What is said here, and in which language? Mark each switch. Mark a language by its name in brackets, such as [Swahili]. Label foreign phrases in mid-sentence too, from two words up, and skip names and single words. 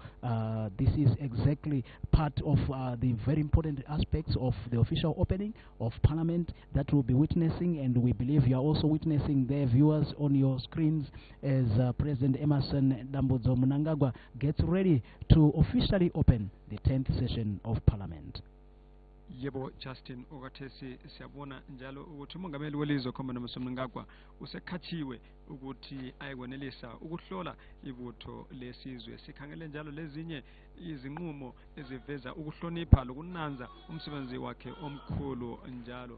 [English] This is exactly part of the very important aspects of the official opening of Parliament that we'll be witnessing, and we believe you are also witnessing their viewers on your screens as President Emerson Mnangagwa gets ready to officially open the 10th session of Parliament. [North Ndebele] Yebo, Justin, okathesi siyabona njalo ukuthi umongameli welizwe Comrade Emerson Mnangagwa usekhatshiwe ukuthi ayekwenelisa ukuhlola ibutho lesizwe. Sikhangele njalo lezinye izinqumo eziveza ukuhlonipha lokunanza umsebenzi wakhe omkhulu njalo.